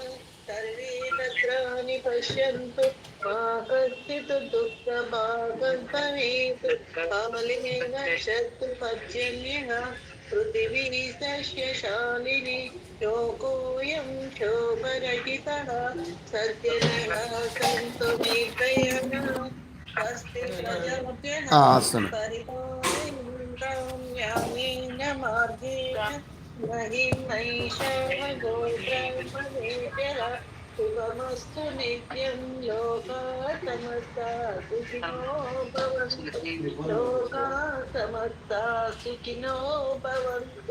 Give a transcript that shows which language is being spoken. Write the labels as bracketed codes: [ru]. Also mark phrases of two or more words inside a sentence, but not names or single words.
[sa] సర్వే భద్రాణి పశ్యంతు మా కశ్చిత్ దుఃఖభాగ్ భవేత్. కాలే నశ్యతు పర్జన్యః పృథివీ సస్యశాలినీ. లోకోऽयं శోభరహితः. సజ్జనాः సంతు నిర్భయాः. స్వస్తి ప్రజాభ్యः పరిపాలయంతాం న్యాయేన మార్గేణ మహిం నైషాః గోబ్రాహ్మణేభ్యः శుభమస్తు నిత్యం. లోకాః సమస్తాః సుఖినో భవంతు. లోకాః సమస్తాః సుఖినో భవంతు.